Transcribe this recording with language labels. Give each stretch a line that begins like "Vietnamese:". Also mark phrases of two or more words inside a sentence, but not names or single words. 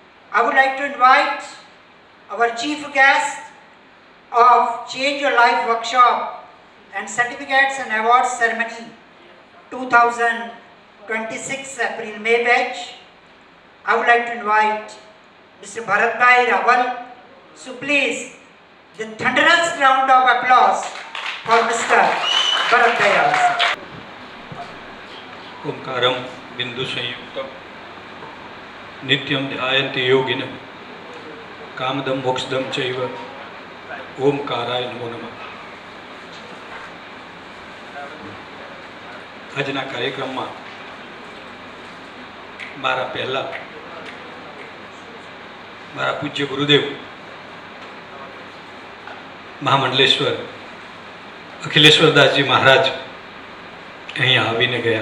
English: I would like to invite our chief guest of Change Your Life workshop and certificates and awards ceremony 2026 April May batch. I would like to invite Mr. Bharatbhai Rawal. So please, the thunderous round of applause for Mr. Bharatbhai Rawal.
Sanskrit: ओंकारं बिंदु संयुक्तं नित्यं ध्यायन्ति योगिनः कामदं मोक्षदं चैव ओंकाराय नमो नमः।
Gujarati: આજના કાર્યક્રમમાં મારા પહેલા મારા પૂજ્ય ગુરુદેવ મહામંડલેશ્વર અખિલેશ્વરદાસજી મહારાજ અહીંયા આવીને ગયા.